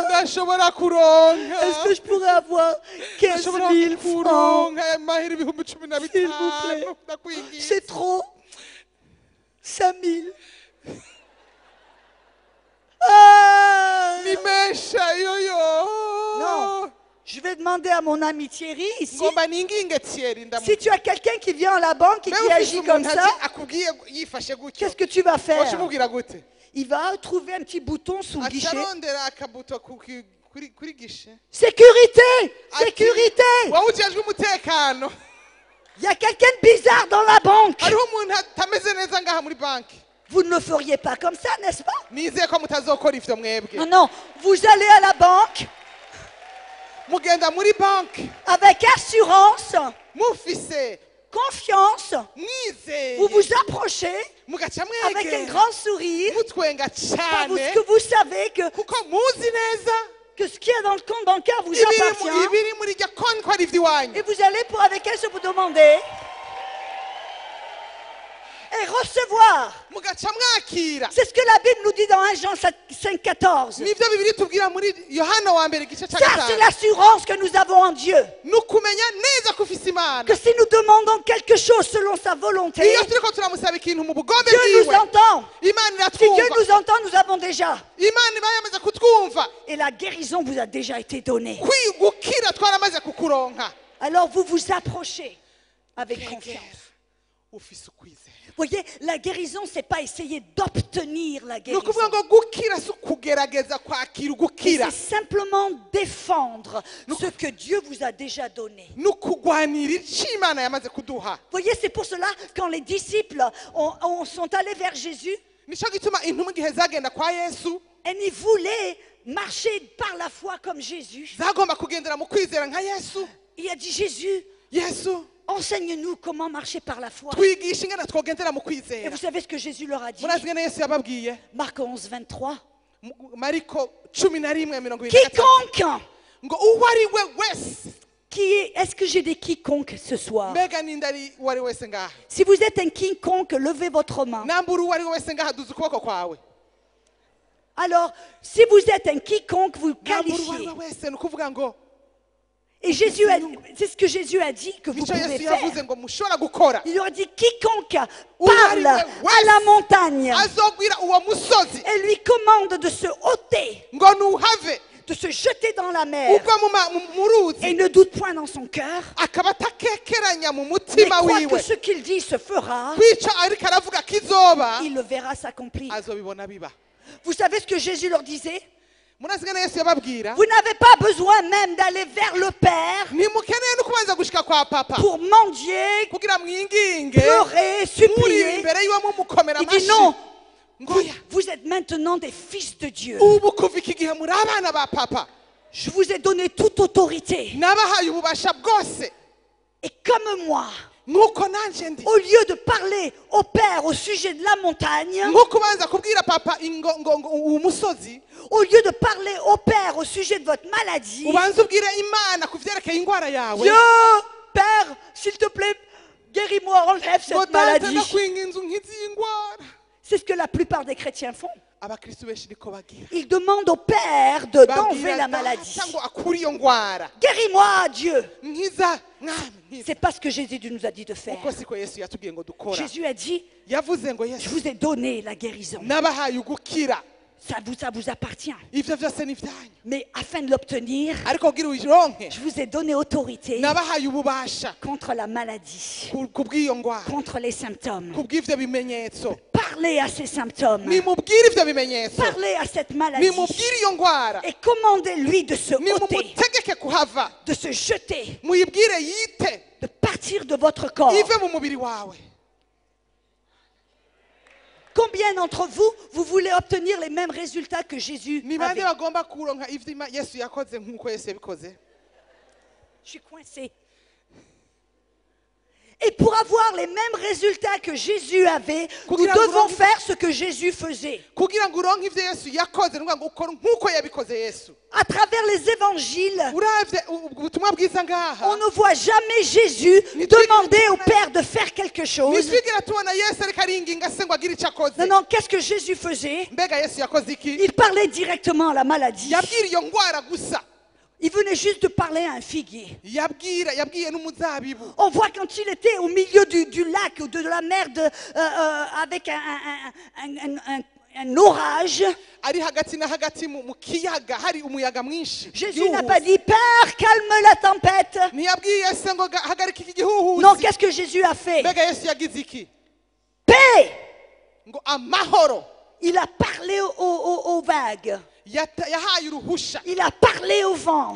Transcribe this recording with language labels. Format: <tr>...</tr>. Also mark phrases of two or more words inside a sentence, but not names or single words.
<rn>ndashobora kuronka</rn> <fr>est-ce que je pourrais avoir 15</fr> <rn>ndashobora</rn> <fr>000 francs?</fr> <rn>kuronka amahera ibihumbi 15</rn> <fr>S'il vous plaît.</fr> <rn>ndakwinginze.</rn> <fr>C'est trop. 5 000.</fr> <rn>ni mesha yoyo.</rn> <fr>Non. Je vais demander à mon ami Thierry ici.</fr> <rn>ngomba ninginge Thierry</rn> <fr>Si tu as quelqu'un qui vient à la banque et qui agit comme ça,</fr> <rn>akubwiye yifashe gutyo</rn> <fr>qu'est-ce que tu vas faire?</fr> <rn>washimubwira gute?</rn> <fr>Il va trouver un petit bouton sous le guichet.</fr> <rn>acarondera akabuto kuri gishe.</rn> <fr>Sécurité! Sécurité!</fr> <rn>wowe ujejwe umutekano,</rn> <fr>Il y a quelqu'un de bizarre dans la banque.</fr> <rn>hariho umuntu atameze neza ngaha muri banki.</rn> <fr>Vous ne le feriez pas comme ça, n'est-ce pas?</fr> <rn>nizeye ko mutazokora ivyo mwebwe.</rn> <fr>Non, non. Vous allez à la banque</fr> <rn>mugenda muri banki</rn> <fr>avec assurance,</fr> <rn>mufise</rn> <fr>confiance.</fr> <rn>mwizeye,</rn> <fr>Vous vous approchez approcher</fr> <rn>mugaca</rn> <fr>avec un</fr> <rn>mwegera</rn> <fr>grand sourire,</fr> <rn>mutwenga</rn> <fr>parce</fr> <rn>cyane</rn> <fr>que vous savez</fr> <rn>kuko muzi neza</rn> <fr>que ce qu'il y a dans le compte bancaire vous</fr> <rn>ibiri</rn> <fr>appartient.</fr> <rn>ibiri muri iryo konti ko ari iby'iwanyu</rn> <fr>Et vous allez avec elle se vous demander et recevoir.</fr> <rn>mugaca mwakira</rn> <fr>C'est ce que la Bible nous dit dans 1 Jean 5,14.</fr> <rn>nibyo bibiri tubwira muri yohana wa mbere igice cya</rn> <fr>Ça, c'est</fr> <rn>gatanu</rn> <fr>l'assurance que nous avons en Dieu.</fr> <rn>ni ukumenya neza ko ufise imana</rn> <fr>Que si nous demandons quelque chose selon sa volonté,</fr> <rn>iyo turiko turamusaba ikintu mu bugombe</rn> <fr>Dieu nous</fr> <rn>bwiwe</rn> <fr>entend.</fr> <rn>imana</rn> <fr>Si Dieu</fr> <rn>iratwumva</rn> <fr>nous entend, nous avons déjà.</fr> <rn>imana iba yamaze kutwumva</rn> <fr>Et la guérison vous a déjà été donnée.</fr> <rn>gukira twaramaze kukuronka</rn> <fr>Alors vous vous approchez avec confiance.</fr> <rn>ufise ukwizera</rn> <fr>Voyez, la guérison, c'est pas essayer d'obtenir la</fr> <rn>ni</rn> <fr>guérison.</fr> <rn>ukuvuga ngo gukira si ukugerageza kwakira ugukira</rn> <fr>C'est simplement défendre ce que Dieu vous a déjà donné.</fr> <rn>ni ukugwanira icyo imana yamaze kuduha</rn> <fr>Voyez, c'est pour cela quand les disciples sont allés vers Jésus,</fr> <rn>nicyo gituma intumwa igihe zagenda kwa yesu</rn> <fr>et ils voulaient marcher par la foi comme Jésus.</fr> <rn>zagomba kugendera mu kwizera nka yesu</rn> <fr>Il a dit, Jésus,</fr> <rn>yesu</rn> <fr>enseigne-nous comment marcher par la foi.</fr> <rn>twigisha ingana twogendera mu</rn> <fr>Et</fr> <rn>kwizera</rn> <fr>vous savez ce que Jésus leur a dit?</fr> <rn>murazi ingana yesu yababwiye</rn> <fr>Marc 11, 23.</fr> <rn>mariko 11:23</rn> <fr>Quiconque,</fr> <rn>ngo uwo ari we wese</rn> <fr>est-ce que j'ai des quiconques ce soir?</fr> <rn>mbega ninde ari uwo ari wese ngaha</rn> <fr>Si vous êtes un quiconque, levez votre main.</fr> <rn>nambura uwo ari we wese ngaha duza ukuboko kwawe</rn> <fr>Alors, si vous êtes un quiconque, vous</fr> <rn>nambura uwo ari</rn> <fr>qualifiez.</fr> <rn>we wese ni ukuvuga ngo</rn> <fr>Et c'est ce que Jésus a dit que vous</fr> <rn>nicyo</rn> <fr>pouvez</fr> <rn>yesu</rn> <fr>faire.</fr> <rn>yavuze ngo mushobora gukora</rn> <fr>Il leur a dit, quiconque</fr> <rn>Uwo</rn> <fr>parle</fr> <rn>ari we wese</rn> <fr>à la montagne</fr> <rn>azobwira uwo musozi</rn> <fr>et lui commande de se ôter,</fr> <rn>ngo nuhave</rn> <fr>de se jeter dans la mer,</fr> <rn>ugwa mu ruzi</rn> <fr>et ne doute point dans son cœur,</fr> <rn>akaba atakekeranya mu</rn> <fr>mais</fr> <rn>mutima</rn> <fr>croit</fr> <rn>wiwe</rn> <fr>que ce qu'il dit se fera,</fr> <rn>kwica ariko aravuga kizoba</rn> <fr>il le verra s'accomplir.</fr> <rn>azobibona biba</rn> <fr>Vous savez ce que Jésus leur disait?</fr> <rn>murazi ingana yesu yababwira</rn> <fr>Vous n'avez pas besoin même d'aller vers le Père</fr> <rn>ntimukeneye no kubanza gushika kwa papa</rn> <fr>pour mendier,</fr> <rn>kugira mwinginge</rn> <fr>pleurer,</fr> <rn>muri</rn> <fr>supplier.</fr> <rn>imbere yiwe mumukomera</rn> <fr>Il dit</fr> <rn>amashi</rn> <fr>non,</fr> <rn>ngo</rn> <fr>vous êtes maintenant des fils de Dieu.</fr> <rn>ubu kuva iki gihe muri abana ba papa</rn> <fr>Je vous ai donné toute autorité.</fr> <rn>nabahaye ububasha bwose</rn> <fr>Et comme moi,</fr> <rn>nk'uko nanje ndi</rn> <fr>au lieu de parler au Père au sujet de la montagne,</fr> <rn>nk'uko ubanza kubwira papa ngo uwo musozi</rn> <fr>au lieu de parler au Père au sujet de votre maladie,</fr> <rn>ubanza ubwire imana ku vyerekeye ingwara yawe</rn> <fr>Dieu, Père, s'il te plaît, guéris-moi, enlève</fr> <rn>ngo</rn> <fr>cette</fr> <rn>daze</rn> <fr>maladie.</fr> <rn>ndakwinga inzu nk'iziyi ngwara</rn> <fr>C'est ce que la plupart des chrétiens font.</fr> <rn>abakristu benshi niko bagira</rn> <fr>Ils demandent au Père d'enlever la maladie.</fr> <rn>data ngo akure iyo ngwara</rn> <fr>Guéris-moi, Dieu.</fr> <rn>nkiza mwami nkiza</rn> <fr>C'est pas ce que Jésus nous a dit de faire.</fr> <rn>uko siko yesu yatubwiye ngo dukora</rn> <fr>Jésus a dit,</fr> <rn>yavuze ngo</rn> <fr>je</fr> <rn>yesu</rn> <fr>vous ai donné la guérison.</fr> <rn>nabahaye ugukira</rn> <fr>Ça vous appartient.</fr> <rn>ivyo vyose ni vyanyu</rn> <fr>Mais afin de l'obtenir,</fr> <rn>ariko kugira uyironke</rn> <fr>je vous ai donné autorité</fr> <rn>nabahaye ububasha</rn> <fr>contre la maladie,</fr> <rn>kubw'iyo ngwara</rn> <fr>contre les symptômes.</fr> <rn>kubw'ivyo bimenyetso</rn> <fr>Parlez à ces symptômes.</fr> <rn>nimubwire ivyo bimenyetso</rn> <fr>Parlez à cette maladie.</fr> <rn>nimubwire iyo ngwara</rn> <fr>Et commandez-lui de se ôter,</fr> <rn>nimumutegeke kuhava</rn> <fr>de se jeter,</fr> <rn>muyibwire yite</rn> <fr>de partir de votre corps.</fr> <rn>ive mu mubiri wawe</rn> <fr>Combien d'entre vous, vous voulez obtenir les mêmes résultats que Jésus</fr> <rn>ni bande</rn> <fr>avait?</fr> <rn>bagomba kuronka ivyo yesu yakoze nk'uko yesu yabikoze</rn> <fr>Je suis coincé. Et pour avoir les mêmes résultats que Jésus avait, nous devons faire ce que Jésus faisait.</fr> <rn>kugira ngo uronke ivyo yesu yakoze ni ukuvuga ngo ukore nk'uko yabikoze yesu</rn> <fr>À travers les évangiles,</fr> <rn>uravye ubutumwa bwiza</rn> <fr>on</fr> <rn>ngaha</rn> <fr>ne voit jamais Jésus demander au Père de faire quelque chose.</fr> <rn>ntitwigera tubona yesu ariko aringinga se ngo agire ico akoze</rn> <fr>Non, non, qu'est-ce que Jésus faisait?</fr> <rn>mbega yesu yakoze iki</rn> <fr>Il parlait directement à la maladie.</fr> <rn>yabwira iyo ngwara gusa</rn> <fr>Il venait juste de parler à un figuier.</fr> <rn>yabwiye n'umuzabibu</rn> <fr>On voit quand il était au milieu du lac ou de la mer avec un orage.</fr> <rn>ari hagati na hagati mu kiyaga hari umuyaga mwinshi</rn> <fr>Jésus n'a pas dit, Père, calme la tempête.</fr> <rn>ntiyabwiye se ngo hagarika iki gihuhusi</rn> <fr>Non, qu'est-ce que Jésus a fait?</fr> <rn>mbega yesu yagize iki</rn> <fr>Paix.</fr> <rn>ngo amahoro</rn> <fr>Il a parlé aux vagues.</fr> <rn>yahaye uruhusha</rn> <fr>Il a parlé au vent.</fr>